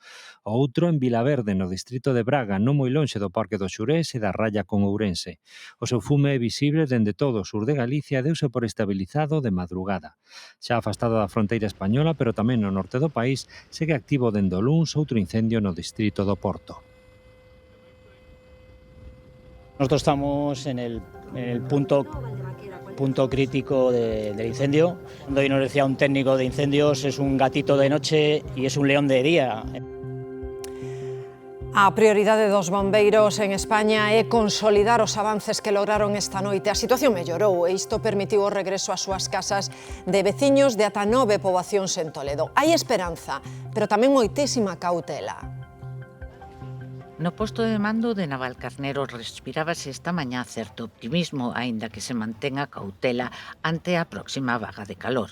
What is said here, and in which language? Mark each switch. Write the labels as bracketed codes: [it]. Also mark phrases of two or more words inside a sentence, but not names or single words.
[gl] O outro en Vilaverde, no distrito de Braga, non moi lonxe do Parque do Xurés e da raya con Ourense. O seu fume é visible dende todo o sur de Galicia e deuse por estabilizado de madrugada. Xa afastado da fronteira española, pero tamén no norte do país, segue activo dende o luns outro incendio no distrito do Porto. [es] Nosotros estamos en el punto crítico del incendio. Hoy nos decía un técnico de incendios, es un gatito de noche y es un león de día. [gl] A prioridade dos bombeiros en España é consolidar os avances que lograron esta noite. A situación mellorou e isto permitiu o regreso ás súas casas de veciños de ata 9 poboacións en Toledo. Hai esperanza, pero tamén moitísima cautela. No posto de mando de Navalcarnero respirábase esta mañá certo optimismo, aínda que se mantenga cautela ante a próxima vaga de calor.